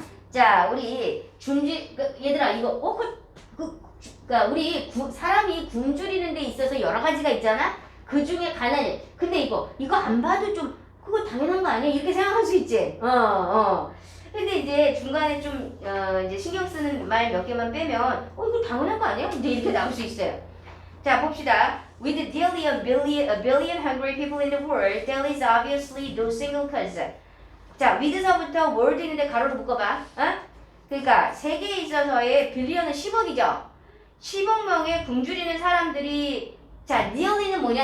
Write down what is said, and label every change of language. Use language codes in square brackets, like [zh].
[ko] 자, 우리 얘들아 이거 그러니까 우리 사람이 굶주리는 데 있어서 여러 가지가 있잖아. 그 중에 가난이. 근데 이거 안 봐도 좀 그거 당연한 거 아니야? 이렇게 생각할 수 있지. 근데 이제 중간에 좀 이제 신경 쓰는 말 몇 개만 빼면 이거 당연한 거 아니야? 이제 이렇게 나올 수 있어요. 자, 봅시다. [en] With nearly a billion hungry people in the world, there is obviously no single cause. [ko] 자, with서부터 word 있는데 가로로 묶어봐. 그러니까 세계에 있어서의 빌리언은 10억이죠. 10억 명의 굶주리는 사람들이 자, nearly는 뭐냐?